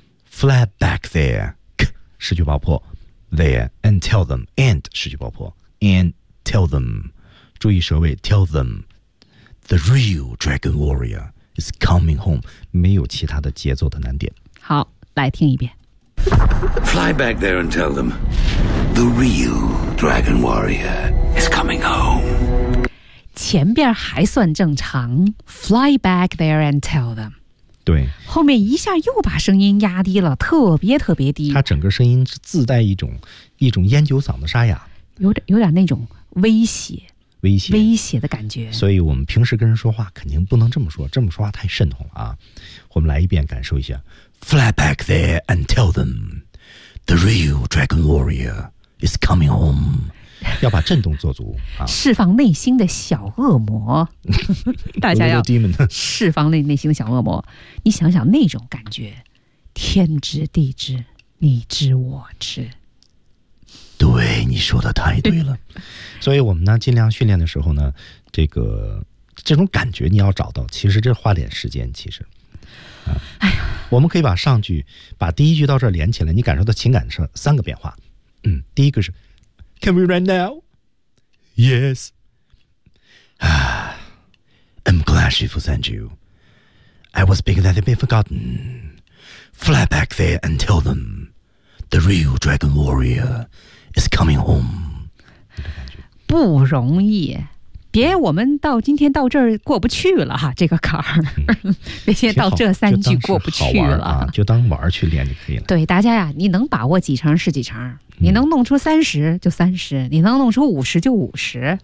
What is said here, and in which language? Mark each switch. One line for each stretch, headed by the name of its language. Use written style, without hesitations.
English: fly back there
Chinese: 失去爆破
English: there and tell them and 失去爆破 and tell them。
Chinese: 注意舌位 ，
English: tell them the real dragon warrior is coming home。
Chinese: 没有其他的节奏的难点。好，来听一遍。
English: Fly back there and tell them the real dragon warrior is coming home。
Chinese: 前边还算正常
English: ，fly back there and tell them。
Chinese: 对，后面一下又把声音压低了，特别特别低。他整个声音是自带一种烟酒嗓的沙哑，有点那种威胁。威胁的感觉，所以我们平时跟人说话肯定不能这么说，这么说话太慎重了啊！我们来一遍，感受一下。
English: Fly back there and tell them the real dragon warrior is coming home。
Chinese: 要把震动做足、啊、释放内心的小恶魔。大家要释放内心的小恶魔，你想想那种感觉，天知地知，你知我知。对，你说的太对了。所以我们呢尽量训练的时候呢，这种感觉你要找到，其实这花点时间其实、哎呀，我们可以把上句把第一句到这儿连起来，你感受到情感是三个变化。嗯，第一个是
English: Can we run now? Yes、I'm glad she sent you. I was big that they've been forgotten. Fly back there and tell them The real dragon warrior is coming home.
Chinese: 不容易，别我们到今天到这儿过不去了哈，这个坎儿，别先到这三句过不去了，就 当,、啊、就当玩去练就可以了。对大家呀，你能把握几成是几成，你能弄出三十就三十，你能弄出五十就五十，